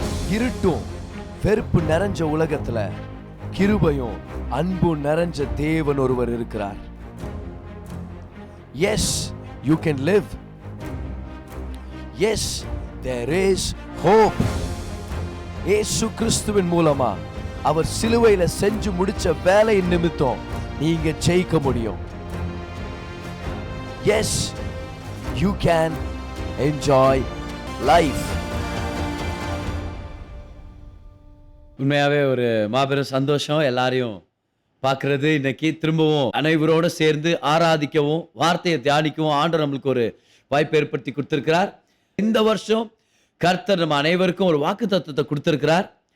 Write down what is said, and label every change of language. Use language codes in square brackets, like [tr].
[ta] இருட்டும் வெறுப்பு நிறைஞ்ச உலகத்துல கிருபையும் அன்பும் நிறைஞ்ச தேவன் ஒருவர் இருக்கிறார். [en] Yes, you can live. Yes, there is hope. [ta] இயேசு கிறிஸ்துவின் மூலமா அவர் சிலுவையில செஞ்சு முடிச்ச வேலையின் நிமித்தம் நீங்க ஜெயிக்க முடியும். [en] Yes, you can enjoy life. [ta] உண்மையாவே ஒரு மாபெரும் சந்தோஷம் எல்லாரையும் பார்க்கறது. இன்னைக்கு திரும்பவும் அனைவரோட சேர்ந்து ஆராதிக்கவும் வார்த்தையை தியானிக்கவும் ஆண்டவர் நம்மளுக்கு ஒரு வாய்ப்பு ஏற்படுத்தி கொடுத்திருக்கிறார். இந்த வருஷம் கர்த்தர் நம்ம அனைவருக்கும் ஒரு வாக்குத்தத்தத்தை கொடுத்திருக்கிறார்.